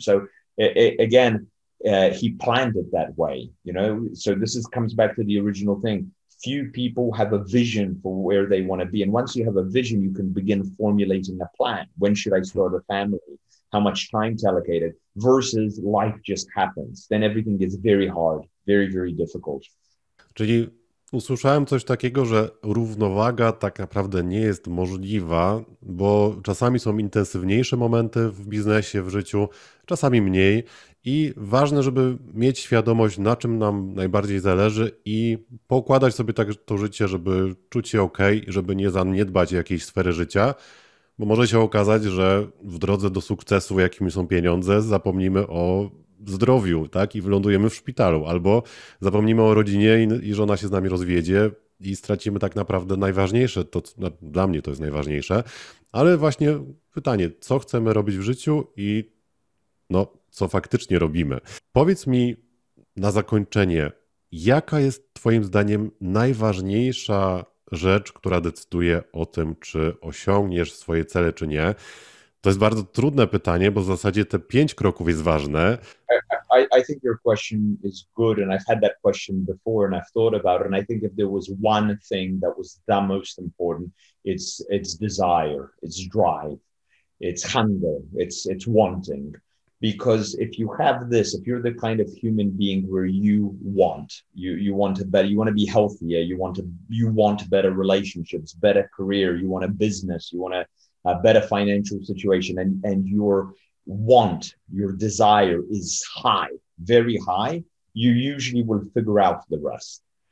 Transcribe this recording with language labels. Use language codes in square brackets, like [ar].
[en] So again, he planned it that way, So this comes back to the original thing. Few people have a vision for where they want to be. And once you have a vision, you can begin formulating a plan. When should I start a family? How much time to allocate it? Versus life just happens. Then everything gets very hard, very, very difficult. [pl] Czyli usłyszałem coś takiego, że równowaga tak naprawdę nie jest możliwa, bo czasami są intensywniejsze momenty w biznesie, w życiu, czasami mniej. I ważne, żeby mieć świadomość, na czym nam najbardziej zależy i poukładać sobie tak to życie, żeby czuć się ok, żeby nie zaniedbać jakiejś sfery życia, bo może się okazać, że w drodze do sukcesu, jakimi są pieniądze, zapomnimy o zdrowiu, tak? I wylądujemy w szpitalu, albo zapomnimy o rodzinie i żona się z nami rozwiedzie i stracimy tak naprawdę najważniejsze, dla mnie to jest najważniejsze, ale właśnie pytanie, co chcemy robić w życiu i co faktycznie robimy. Powiedz mi na zakończenie, jaka jest twoim zdaniem najważniejsza rzecz, która decyduje o tym, czy osiągniesz swoje cele, czy nie? To jest bardzo trudne pytanie, bo w zasadzie te 5 kroków jest ważne. [en] I think your question is good, and I've had that question before, and I've thought about it. And I think if there was one thing that was the most important, it's desire, it's drive, it's hunger, it's wanting. Because if you have this, if you're the kind of human being where you want to be healthier, you want better relationships, better career, you want a business, you want a better financial situation, and your desire is high, very high, you usually will figure out the rest.